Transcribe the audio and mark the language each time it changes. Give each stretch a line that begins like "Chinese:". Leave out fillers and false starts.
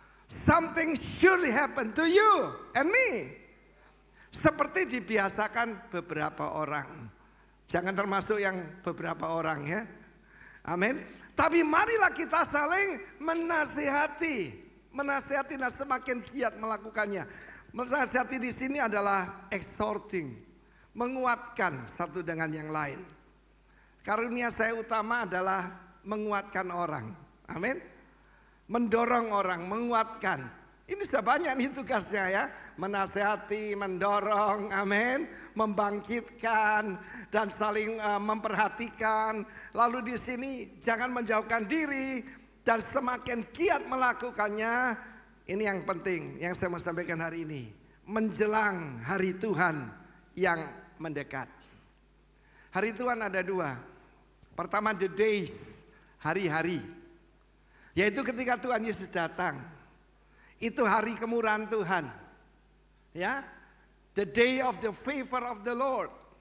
English: Something should happen to you and me.
Indonesian: Seperti dibiasakan beberapa orang. Jangan termasuk yang beberapa orang ya. Amin. Tapi marilah kita saling menasihati. Menasihati dan semakin giat melakukannya. Menasihati di sini adalah exhorting, menguatkan satu dengan yang lain. Karunia saya utama adalah menguatkan orang. Amin. Mendorong orang, menguatkan. Ini sudah banyak nih tugasnya ya. Menasihati, mendorong, amin. Membangkitkan dan saling memperhatikan. Lalu di sini jangan menjauhkan diri dan semakin giat melakukannya. Ini yang penting yang saya mau sampaikan hari ini. Menjelang hari Tuhan yang mendekat. Hari Tuhan ada dua. Pertama
English: the days,
Indonesian: hari-hari. Yaitu ketika Tuhan Yesus datang. Itu hari kemurahan Tuhan.
English: Ya, the day of the favor of the Lord.